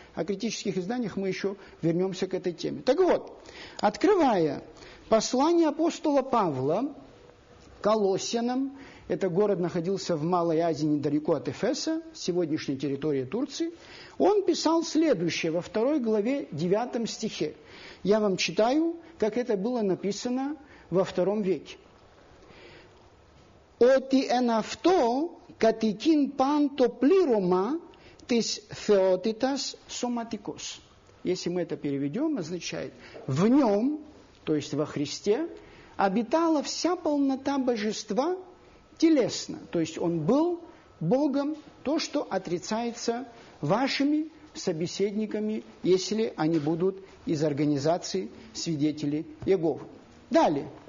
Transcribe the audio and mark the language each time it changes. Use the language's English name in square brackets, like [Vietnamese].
[Russian] О критических изданиях мы еще вернемся к этой теме. Так вот, открывая послание апостола Павла Колоссянам, этот город находился в Малой Азии, недалеко от Эфеса, сегодняшней территории Турции, он писал следующее во 2 главе 9 стихе. Я вам читаю, как это было написано во 2 веке. [Greek] «Ότι εν αυτό κατοικήν παν το πλήρωμα της θεότητας σωματικός». [Russian] Если мы это переведем, означает «в нем», то есть во Христе, обитала вся полнота божества телесно». То есть он был Богом, то, что отрицается вашими собеседниками, если они будут из организации свидетелей Иеговы. Далее.